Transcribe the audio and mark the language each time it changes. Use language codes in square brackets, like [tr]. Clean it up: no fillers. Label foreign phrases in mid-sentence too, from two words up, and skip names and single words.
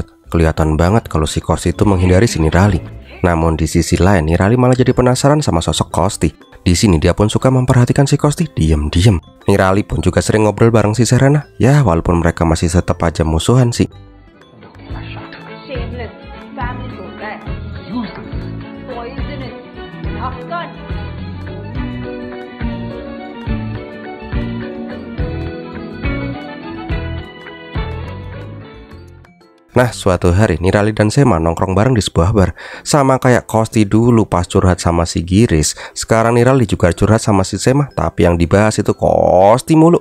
[id] Kelihatan banget kalau si Kosti itu menghindari si Nirali. Namun di sisi lain, Nirali malah jadi penasaran sama sosok Kosti. Di sini dia pun suka memperhatikan si Kosti diam-diam. Nirali pun juga sering ngobrol bareng si Serena. Ya, walaupun mereka masih tetap aja musuhan sih. [en] Shameless, family [hi] होता है, [en] useless, poisonous, [hi] ढक्कन. [id] Nah, suatu hari Nirali dan Sema nongkrong bareng di sebuah bar. Sama kayak Kosti dulu pas curhat sama si Giris, sekarang Nirali juga curhat sama si Sema, tapi yang dibahas itu Kosti mulu.